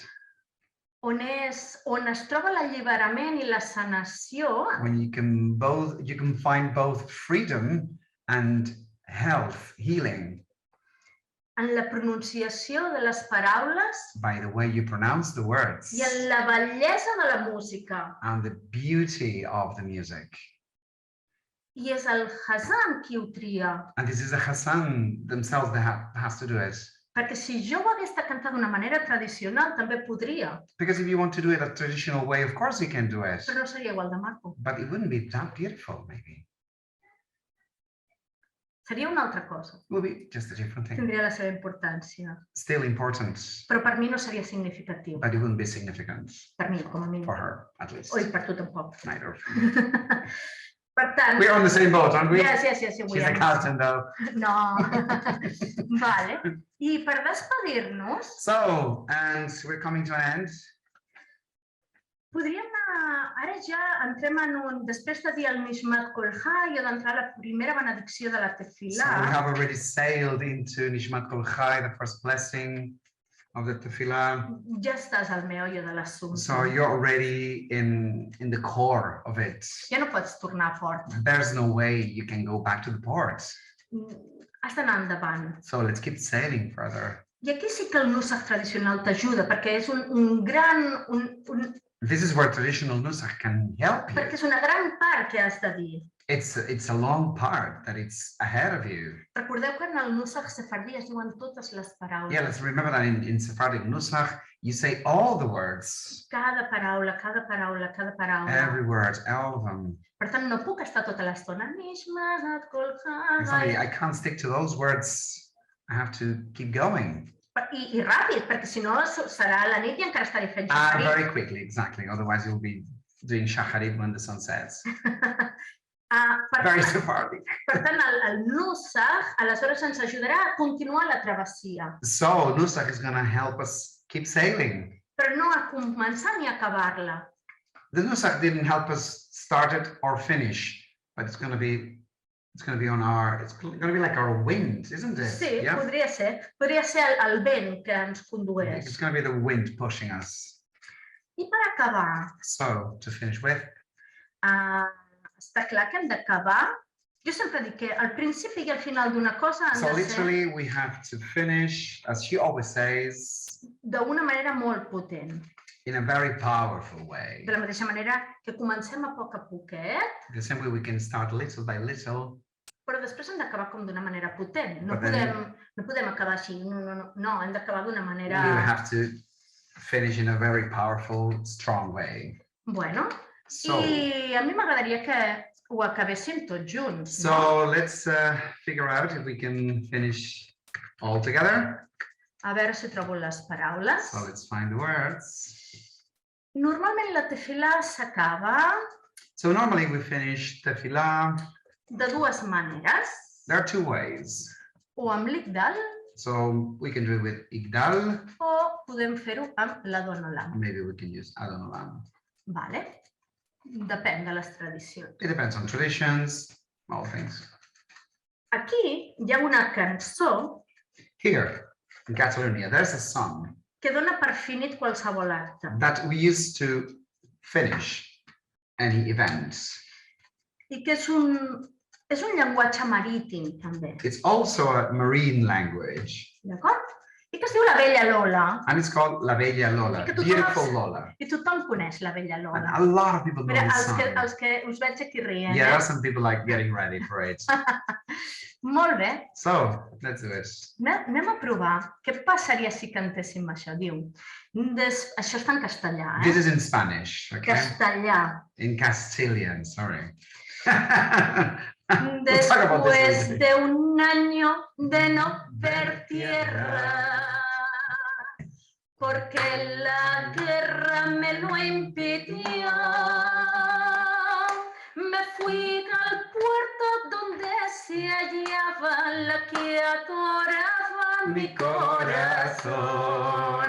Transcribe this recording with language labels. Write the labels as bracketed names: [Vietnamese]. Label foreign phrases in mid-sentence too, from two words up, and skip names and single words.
[Catalan] on es troba l'alliberament i la sanació [English] when you can find both freedom and health, healing [Catalan] en la pronunciació de les paraules [English] by the way you pronounce the words [Catalan] i en la bellesa de la música. [English] and the beauty of the music. [Catalan] I és el Hazan qui ho tria, [English] And this is the Hassan themselves that has to do it. [Catalan] perquè si jo ho hagués de cantar d'una manera tradicional també podria, [English] Because if you want to do it a traditional way, of course you can do it. [Catalan] però no seria igual de maco. [English] But it wouldn't be that beautiful, maybe. [Catalan] Seria una altra cosa. [English] It would be just a different thing. [Catalan] Tindria la seva importància, [English] Still important, [Catalan] però per mi no seria significatiu. [English] but it wouldn't be significant [Catalan] Per mi, com a mínim. [English] for her, at least. [Catalan] Oi, per tu tampoc. [English] Neither. [Catalan] Per tant... [English] We're on the same boat, aren't we? Yes, She's a captain, though. [Catalan] No. Vale. I per despedir-nos, [English] So, and we're coming to an end. [Catalan] podríem anar... Ara ja entrem en un... Després de dir el [Hebrew] Nishmat Kol Chai [Catalan] o d'entrar a la primera benedicció de la [English] So [Catalan] tefilà, [English] we have already sailed into [Hebrew] Nishmat Kol Chai, [English] the first blessing of the tefillah. [Catalan] ja estàs al meollo de l'assumpte. [English] So you're already in the core of it. [Catalan] Ja no pots tornar fort. [English] There's no way you can go back to the port. [Catalan] Has d'anar endavant. [English] So let's keep sailing further. [Catalan] I aquí sí que el nusach tradicional t'ajuda, perquè és un gran... [English] This is where traditional nusach can help you. [Catalan] perquè és una gran part que has de dir. [English] It's a long part that it's ahead of you. [Catalan] Recordeu que en el nusach sefardí es diuen totes les paraules. [English] Yeah, let's remember that in Sephardic nusach, you say all the words, [Catalan] Cada paraula, cada paraula, cada paraula. [English] every word, all of them. [Catalan] Per tant, no puc estar tota l'estona. [Hebrew] Nishmat Kol [English] It's only, [Hebrew] Chai. [English] I can't stick to those words. I have to keep going. [Catalan] I ràpid, perquè si no serà la nit i encara estaré fent Ah, xafarit. [English] very quickly, exactly. Otherwise, you'll be doing shacharit when the sun sets. [Catalan] Per [English] Very [Catalan] tant, [English] Sephardic. [Catalan] per tant, el nusach aleshores ens ajudarà a continuar la travessia, [English] So nusach is going to help us keep sailing. [Catalan] però no a començar ni a acabar-la. [English] The nusach didn't help us start it or finish, but it's going to be on our. It's going to be like our wind, isn't it? [Catalan] Sí, [English] Yeah. [Catalan] podria ser el vent que ens condueix. [English] It's going to be the wind pushing us. [Catalan] I per acabar, [English] So to finish with, [Catalan] està clar que hem d'acabar. Jo sempre dic que al principi i al final d'una cosa han [English] so [Catalan] de ser [English] literally we have to finish, as she always says, [Catalan] d'una manera molt potent. [English] in a very powerful way. [Catalan] De la mateixa manera que comencem a poquet, [English] The same way we can start little by little, [Catalan] però després hem d'acabar com d'una manera potent. No [English] But then- [Catalan] podem acabar així, no, hem d'acabar d'una [English] we [Catalan] manera... [English] will have to finish in a very powerful, strong way. [Catalan] Bueno, [English] So, [Catalan] i a mi m'agradaria que ho acabéssim tots junts. [English] so let's figure out if we can finish all together. [Catalan] A veure si trobo les paraules. [English] So let's find the words. [Catalan] Normalment la tefilà s'acaba [English] So normally we finish tefillah. [Catalan] de dues maneres, [English] There are two ways. [Catalan] o amb l'Igdal [English] So we can do it with Igdal. [Catalan] o podem fer-ho amb la Donolam. [English] Maybe we can use Adonolam. [Catalan] Vale? Depèn de les tradicions. [English] It depends on traditions, all things. [Catalan] Aquí hi ha una cançó [English] Here in Catalonia, there's a song [Catalan] que dona per finit qualsevol acte. [English] that we used to finish any event. [Catalan] I que és un llenguatge marítim, també. [English] It's also a marine language, [Catalan] D'acord? I que es diu La Vella Lola. [English] and it's called La Bella Lola, [Catalan] Que tu [English] beautiful [Catalan] trobes- [English] Lola. [Catalan] I tothom coneix La Vella [English] And [Catalan] Lola. [English] a lot of people know [Catalan] Mira, [English] this song. [Catalan] els que us veig aquí rient. [English] Yeah, there's some people like getting ready for it. [Catalan] Molt bé. [English] So let's do it. [Catalan] Anem a provar. Què passaria si cantéssim això? Diu, això està en castellà, [English] This is in Spanish, okay? [Catalan] Castellà. [English] In Castilian, sorry. We'll talk about this [Spanish] Después [English] later. [Spanish] de un año de no ver tierra, porque la guerra me lo impidió, me fui al puerto donde se hallaba la que adoraba mi corazón.